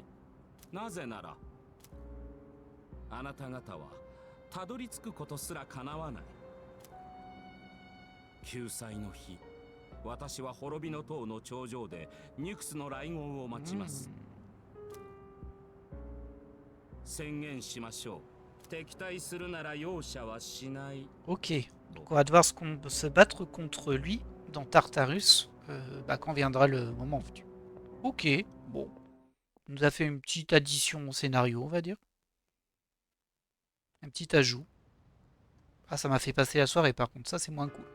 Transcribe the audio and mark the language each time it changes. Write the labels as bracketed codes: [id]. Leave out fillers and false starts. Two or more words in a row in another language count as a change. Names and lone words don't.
[ja] なぜならあなた方はたどり着くことすら叶わない。救済の日、私は滅びの塔の頂上でニクスの来号を待ちます。宣言しましょう。敵対するなら容赦はしない。 [fr] Ok. Donc on va devoir se battre contre lui dans Tartarus quand viendra le moment venu. Ok. Bon. Il nous a fait une petite addition au scénario, on va dire. Un petit ajout. Ah, ça m'a fait passer la soirée par contre, ça c'est moins cool.